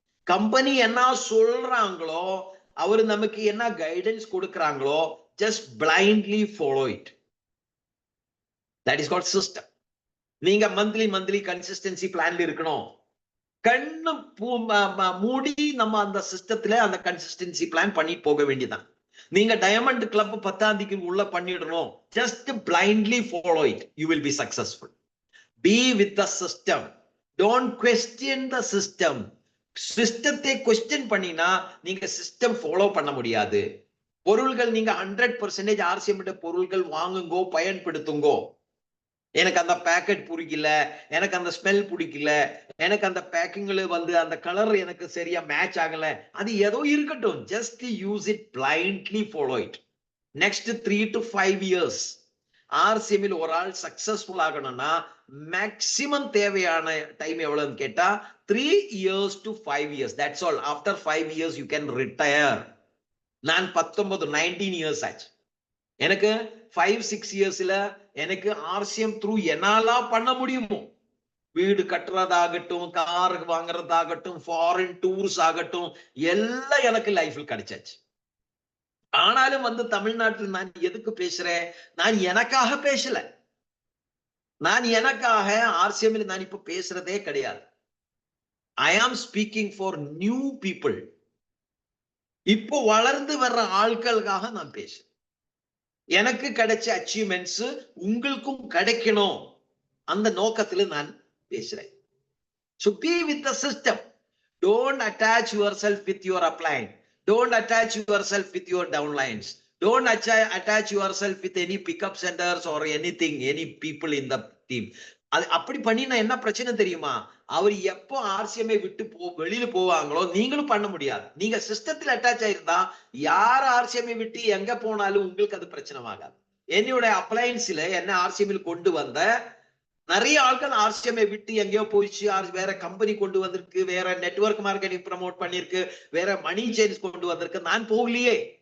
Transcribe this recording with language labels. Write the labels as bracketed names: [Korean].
[Tamil] Company என்ன சொல்றாங்களோ, அவர் நமக்கு என்ன guidance கொடுக்கறாங்களோ, [English] just blindly follow it. That is called system. [Tamil] நீங்க மந்த்லி கன்சிஸ்டன்சி பிளான்ல இருக்கணும். கண்ணு மூடி நம்ம அந்த சிஸ்டத்துல அந்த கன்சிஸ்டன்சி பிளான் பண்ணி போக வேண்டியதான். நீங்க டயமண்ட் கிளப் 10ஆம் தேதிக்கு உள்ள பண்ணிடணும். [English] just blindly follow it, you will be successful. Be with the system, don't question the system. [Tamil] சிஸ்டத்தை क्वेश्चन பண்ணினா நீங்க சிஸ்டம் ஃபாலோ பண்ண முடியாது. பொருள்கள் நீங்க 100% ஆர்சிஎம் பொருள்கள் வாங்குங்கோ, பயன்படுத்துங்கோ. எனக்கு அந்த பேக்கெட் பிடிக்கல, எனக்கு அந்த ஸ்மெல் பிடிக்கல, எனக்கு அந்த பேக்கிங்ல வந்து அந்த கலர் எனக்கு சரியா மேட்ச் ஆகல. அது ஏதோ இருக்கட்டும். [English] Just use it blindly follow it. [Tamil] Next 3 to 5 years ஆர்சிஎம்மில் ஒரு ஆள் சக்சஸ்ஃபுல் ஆகணும்னா மேக்சிமம் தேவையான டைம் எவ்வளவுன்னு கேட்டா [English] 3 years to 5 years. That's all. After 5 years you can retire. [Tamil] நான் 19 இயர்ஸ் ஆச்சு. எனக்கு 5-6 இயர்ஸ்ல எனக்கு ஆர்சிஎம் த்ரூ என்னெல்லாம் பண்ண முடியுமோ, வீடு கட்டுறதாகட்டும், கார் வாங்குறதாகட்டும், ஃபாரின் டூர்ஸ் ஆகட்டும், எல்லாம் எனக்கு லைஃப்ல கிடைச்சாச்சு. ஆனாலும் வந்து தமிழ்நாட்டில் நான் எதுக்கு பேசுறேன்? நான் எனக்காக பேசல. நான் எனக்காக ஆர்சிஎம்மில் நான் இப்ப பேசுறதே கிடையாது. [English] I am speaking for new people. [Tamil] இப்போ வளர்ந்து வர்ற ஆட்களுக்காக நான் பேசுறேன். எனக்கு கிடைச்ச அச்சீவ்மெண்ட்ஸ் உங்களுக்கும் கிடைக்கணும், அந்த நோக்கத்துல நான் பேசுறேன். [English] So be with the system. Don't attach yourself with your upline. Don't attach yourself with your downlines. Don't attach yourself with any pickup centers or anything, any people in the team. [Tamil] அது அப்படி பண்ணினா என்ன பிரச்சனை தெரியுமா? அவர் எப்போ ஆர்சிஎம்ஐ விட்டு வெளியில போவாங்களோ நீங்களும் பண்ண முடியாது. நீங்க சிஸ்டத்தில் அட்டாச் ஆயிருந்தா யார் ஆர்சிஎம்ஐ விட்டு எங்க போனாலும் உங்களுக்கு அது பிரச்சனை ஆகாது. என்னோட அப்ளையன்ஸ்ல என்ன ஆர்சிஎம்ஐ கொண்டு வந்த நிறைய ஆட்கள் ஆர்சிஎம்ஐ விட்டு எங்கேயோ போயிடுச்சு, வேற கம்பெனி கொண்டு வந்திருக்கு, வேற நெட்வொர்க் மார்க்கெட்டிங் ப்ரமோட் பண்ணிருக்கு, வேற மணி சேஞ்ச் கொண்டு வந்திருக்கு. நான் போகலையே.